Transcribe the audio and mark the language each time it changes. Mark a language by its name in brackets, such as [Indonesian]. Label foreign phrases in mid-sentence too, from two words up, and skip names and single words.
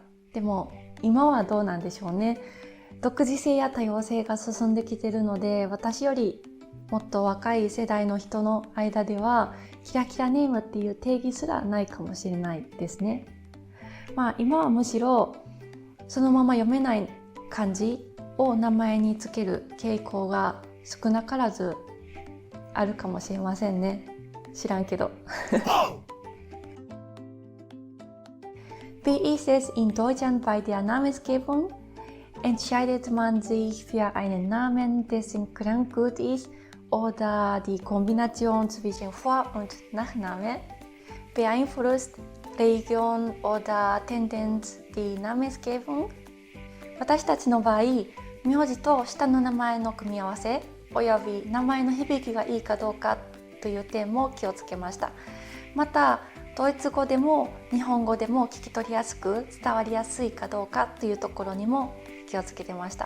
[Japanese] でも今はどうなんでしょうね。独自性や多様性が進んできているので、私よりもっと若い世代の人の間ではキラキラネームっていう定義すらないかもしれないですね。今はむしろそのまま読めない漢字を名前につける傾向が少なからずあるかもしれませんね。知らんけど。 [German] Wie ist es in Deutschland bei der Namensgebung? Entscheidet man sich für einen Namen, dessen Klang gut ist, oder die Kombination zwischen Vor- und Nachname? Beeinflusst Religion oder Tendenz die Namensgebung? [Japanese] 私たちの場合、名字と下の名前の組み合わせおよび名前の響きがいいかどうかという点も気をつけました。またドイツ語でも日本語でも聞き取りやすく伝わりやすいかどうかというところにも気をつけてました。